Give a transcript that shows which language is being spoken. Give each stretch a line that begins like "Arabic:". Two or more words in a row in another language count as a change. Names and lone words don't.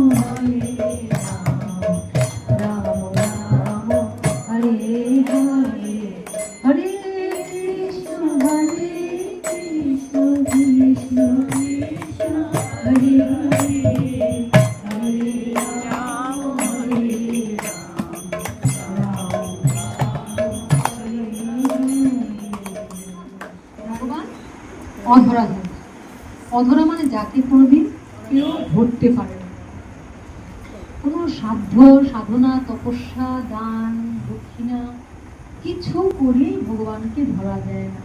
Sanskrit: Ram Ram, Hare Hare, Hare Krishna, Krishna Krishna, Hare Hare, Hare Ram,
Bangla: ভগবান অধরা ধন। অধরা মানে যাকে কোনোদিন কেউ ধরতে পারে না। কোনো সাধ্য সাধনা তপস্যা দান দক্ষিণা কিছু করেই ভগবানকে ধরা যায় না।